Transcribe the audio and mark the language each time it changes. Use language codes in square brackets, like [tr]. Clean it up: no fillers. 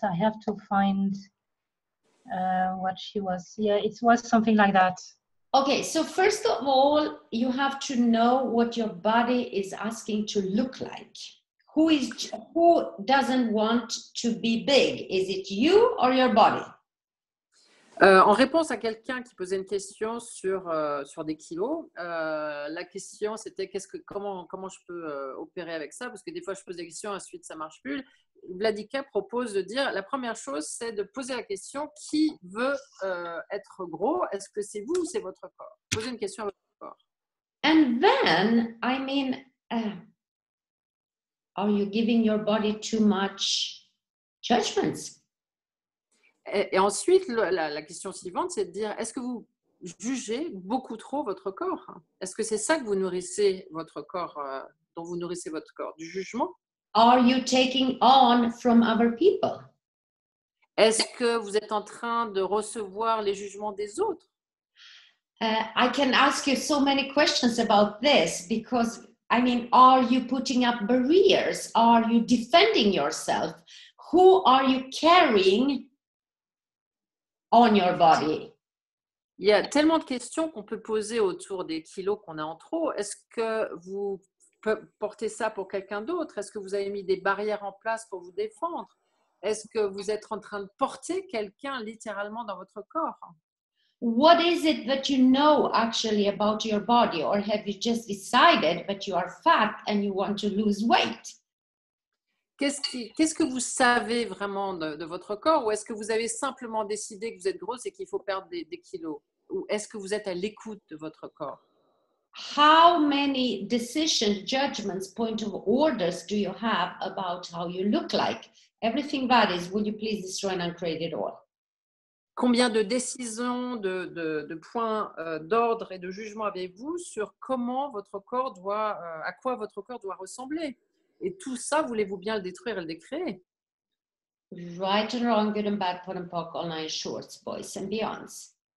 [en] I have to find what she was. Yeah, it was something like that. Okay, so first of all, you have to know what your body is asking to look like. Who doesn't want to be big? Is it you or your body? [fr] En réponse à quelqu'un qui posait une question sur des kilos, la question c'était comment je peux opérer avec ça, parce que des fois je pose des questions, ensuite ça marche plus. Vladika propose de dire, la première chose c'est de poser la question, qui veut être gros? Est-ce que c'est vous ou c'est votre corps? Posez une question à votre corps. [en] And then, I mean, are you giving your body too much judgments? [fr] Et ensuite, la question suivante, c'est de dire, est-ce que vous jugez beaucoup trop votre corps? Est-ce que c'est ça que vous nourrissez votre corps, dont vous nourrissez votre corps, du jugement? [en] Are you taking on from other people? [fr] Est-ce que vous êtes en train de recevoir les jugements des autres? [en] I can ask you so many questions about this because, I mean, are you putting up barriers? Are you defending yourself? Who are you carrying on your body? [fr] Il y a tellement de questions qu'on peut poser autour des kilos qu'on a en trop. Est-ce que vous portez ça pour quelqu'un d'autre? Est-ce que vous avez mis des barrières en place pour vous défendre? Est-ce que vous êtes en train de porter quelqu'un littéralement dans votre corps? [en] What is it that you know actually about your body, or have you just decided that you are fat and you want to lose weight? [fr] Qu'est-ce que vous savez vraiment de votre corps, ou est-ce que vous avez simplement décidé que vous êtes grosse et qu'il faut perdre des kilos? Ou est-ce que vous êtes à l'écoute de votre corps? [en] How many decisions, judgments, point of orders do you have about how you look like? Everything varies. Would you please destroy and uncreate it all? [fr] Combien de décisions, de points d'ordre et de jugement avez-vous sur comment votre corps à quoi votre corps doit ressembler? Et tout ça, voulez-vous bien le détruire et le décréer? [en] Right and wrong, good and bad, pot and pock, online shorts, boys and beyonds.